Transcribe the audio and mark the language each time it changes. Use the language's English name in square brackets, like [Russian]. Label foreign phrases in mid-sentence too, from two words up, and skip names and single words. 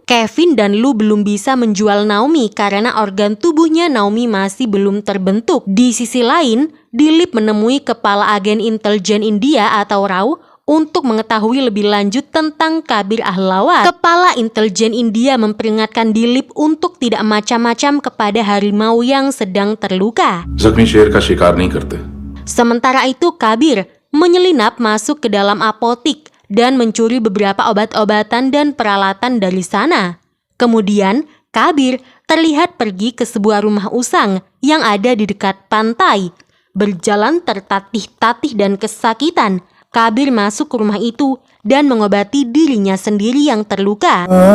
[Indonesian] Kevin dan Lou belum bisa menjual Naomi karena organ tubuhnya Naomi masih belum terbentuk. Di sisi lain, Dilip menemui kepala agen intelijen India atau RAW untuk mengetahui lebih lanjut tentang Kabir Ahlawat. Kepala intelijen India memperingatkan Dilip untuk tidak macam-macam kepada harimau yang sedang terluka. [Hindi] जख्मी शेर का शिकार नहीं करते. [Indonesian] Sementara itu Kabir menyelinap masuk ke dalam apotik dan mencuri beberapa obat-obatan dan peralatan dari sana. Kemudian Kabir terlihat pergi ke sebuah rumah usang yang ada di dekat pantai. Berjalan tertatih-tatih dan kesakitan, Kabir masuk ke rumah itu dan mengobati dirinya sendiri yang terluka.